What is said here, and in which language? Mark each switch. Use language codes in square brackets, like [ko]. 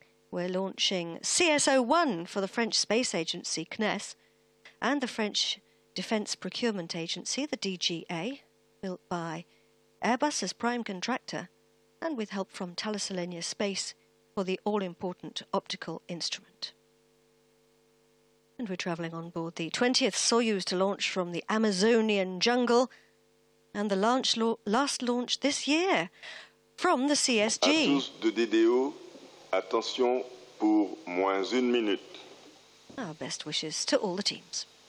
[en] We're launching CSO-1 for the French Space Agency, CNES, and the French Defence Procurement Agency, the DGA, built by Airbus as prime contractor, and with help from Thales Alenia Space for the all-important optical instrument. And we're travelling on board the 20th Soyuz to launch from the Amazonian jungle, and the last launch this year from the CSG. [fr] À tous de DDO, attention pour -1 minute. [en] Our best wishes to all the teams.